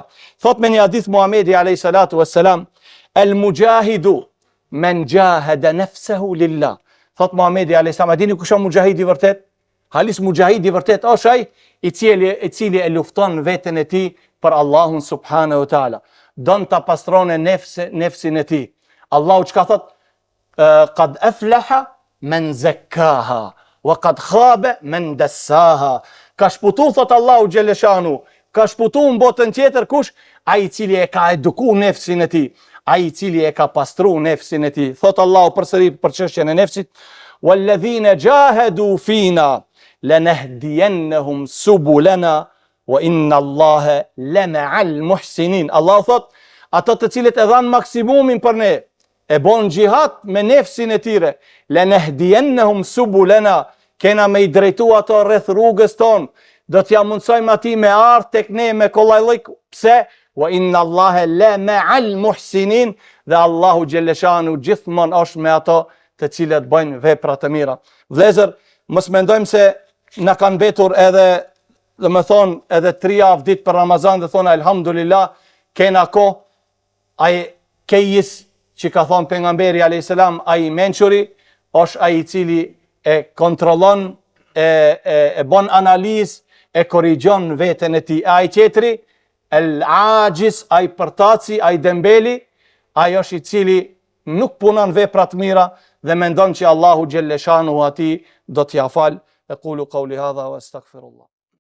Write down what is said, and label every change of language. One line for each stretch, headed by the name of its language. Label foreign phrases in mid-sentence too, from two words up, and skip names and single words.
Albanian: Thot me një hadith Muhamedi a.s.
Arabic: المجاهد من جاهد نفسه لله.
Albanian: Thot Muhamedi a.s. A dini kusha mujahidi vërtet? Halis mujahidi vërtet është ai i cili e lufton veten e tij për Allahun
Arabic: سبحانه وتعالى.
Albanian: Don ta pastrone nefsin e tij. Allahu çka thot?
Arabic: قد أفلح من زكاها وقد خاب من دساها.
Albanian: Ka shputu, thot Allahu xhaleshanu, ka shputu në botën tjetër kush? Ai i cili e ka eduku nefsin e tij. ai i cili e ka pastru nefsin e tij. Thot Allahu përsëri për çështjen e nefsit,
Arabic: "والذين جاهدوا فينا لنهدينهم سبلنا وإن الله لمع المحسنين."
Albanian: Allahu thot, ato të cilët e dhanë maksimumin për ne, e bon gjihad me nefsin e tyre,
Arabic: لنهدينهم سبلنا,
Albanian: kena me i drejtu ato rreth rrugës tonë, do t'ja mundsojmë ati me ardh tek ne me kollajllik. Pse?
Arabic: وإن الله لمع المحسنين,
Albanian: dhe Allahu xhelleshanu gjithmonë është me ato të cilët bëjnë vepra të mira. Vëllezër, mos mendojmë se na kanë mbetur edhe, dhe me thonë, edhe 3 javë ditë për Ramazan dhe thonë elhamdulillah, kena kohë. Ai kejis që ka thonë pejgamberi
Arabic: عليه السلام,
Albanian: ai mençuri është ai i cili e kontrollon, e bon analizë, e korrigjon veten e tij. Ai tjetri,
Arabic: العاجز,
Albanian: ai përtaci, ai dembeli, ai është i cili nuk punon vepra të mira dhe mendon që Allahu
Arabic: جل شأنه
Albanian: ati do t'ia fal.
Arabic: أقول قولي هذا وأستغفر الله.